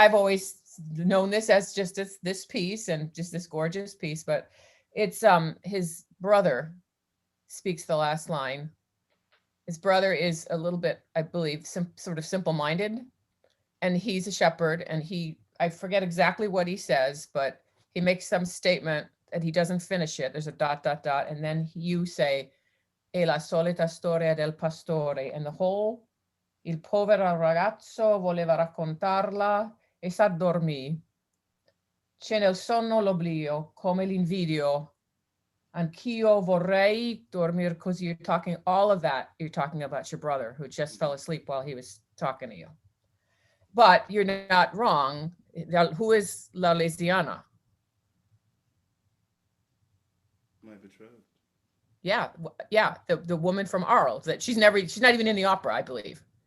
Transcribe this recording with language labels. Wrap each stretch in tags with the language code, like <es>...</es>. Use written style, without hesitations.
<en>I've always known this as just this piece and just this gorgeous piece, but it's his brother speaks the last line. His brother is a little bit, I believe, sort of simple-minded, and he's a shepherd, and I forget exactly what he says, but he makes some statement and he doesn't finish it. There's a ... and then you say,</en> <it>"E la solita storia del pastore,"</it> <en>and the whole,</en> <it>"Il povero ragazzo voleva raccontarla e s'addormì. C'è nel sonno l'oblio, come l'invidio. Anch'io vorrei dormir così."</it> <en>You're talking all of that. You're talking about your brother who just fell asleep while he was talking to you. But you're not wrong. Who is La Lesbiana? My betrothed. Yeah, the woman from Arles. That she's not even in the opera, I believe.</en>